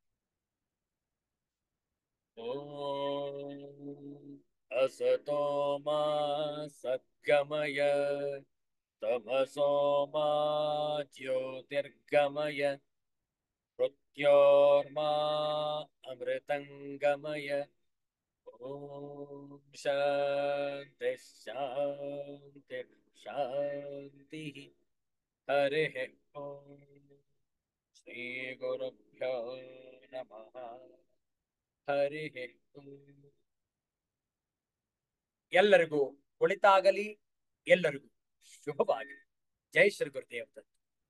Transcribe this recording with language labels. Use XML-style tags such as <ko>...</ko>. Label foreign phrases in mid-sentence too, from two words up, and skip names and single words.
<sa>ಓಂ ಅಸತೋ ಮಾ ಸದ್ಗಮಯ ತಮಸೋ ಮಾ ಜ್ಯೋತಿರ್ಗಮಯ ಮೃತ್ಯೋರ್ಮಾ ಅಮೃತಂಗಮಯ. ಓಂ ಶಾಂತಿ ಶಾಂತಿ ಶಾಂತಿ. ಹರಿ ಓಂ. ಶ್ರೀ ಗುರುಭ್ಯೋ ನಮಃ. ಹರಿ ಓಂ.</sa> <kn>ಎಲ್ಲರಿಗೂ ಒಳಿತಾಗಲಿ, ಎಲ್ಲರಿಗೂ ಶುಭವಾಗಲಿ. ಜೈ ಶ್ರೀ ಗುರುದೇವ್ ದತ್ತ.</kn>